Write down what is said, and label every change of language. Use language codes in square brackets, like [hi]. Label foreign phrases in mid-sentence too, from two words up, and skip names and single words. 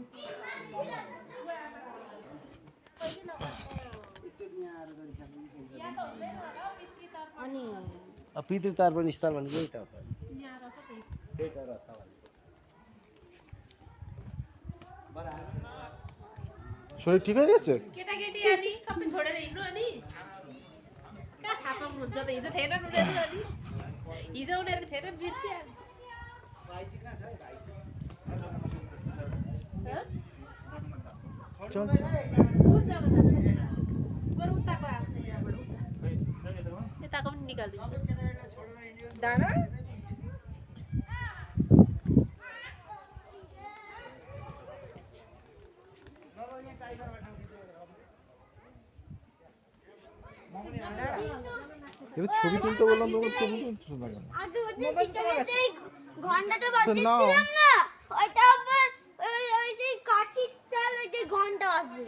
[ne] पितृ तर्पण स्थल भनेको यही त हो। [bn] শরীর ঠিক হয়ে গেছে? [ne] केटाकेटी अनि सबै छोडेर हिँड्नु अनि कहाँ थाहा पाउनु हुन्छ त हिजो थिएन उनीहरू अनि हिजो उनीहरू थिएन बिर्सिहाल्यो [bn] চল। [ne] कुन जग्गा जान्छ बरु उताको आउँछ यहाँबाट यताको पनि निकालिदिन्छु दाना [bn] এবার ছবি তুলতে বললাম, তোমার ছবি তুলছো না কেন? আগে ওই ঘন্টাটা বাজিয়েছিলাম না, ওইটা আবার ওই সেই কাঠিটা লাগে ঘন্টা বাজে।